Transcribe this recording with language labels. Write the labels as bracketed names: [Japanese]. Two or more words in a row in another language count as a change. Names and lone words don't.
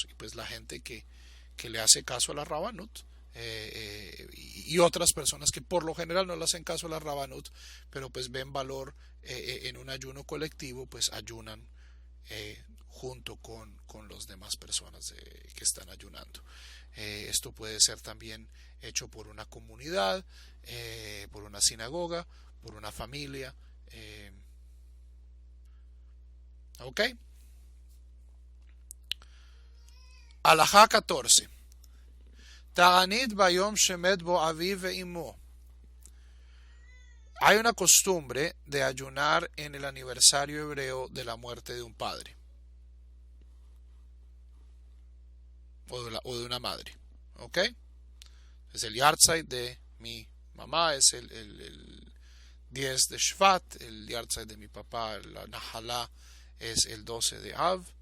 [Spanish] Y pues la gente que le hace caso a la Rabanut, y otras personas que por lo general no le hacen caso a la Rabanut, pero pues ven valor en un ayuno colectivo, pues ayunan junto con las demás personas que están ayunando. Esto puede ser también hecho por una comunidad, por una sinagoga, por una familia. ¿Ok? Alajá 14. [Hebrew] תענית ביום שמת בו אביו ואמו. [Spanish] Hay una costumbre de ayunar en el aniversario hebreo de la muerte de un padre o de una madre. ¿Ok? Es el yahrzeit de mi mamá, es el 10 de Shvat, el yahrzeit de mi papá, la Nahalá, es el 12 de Av.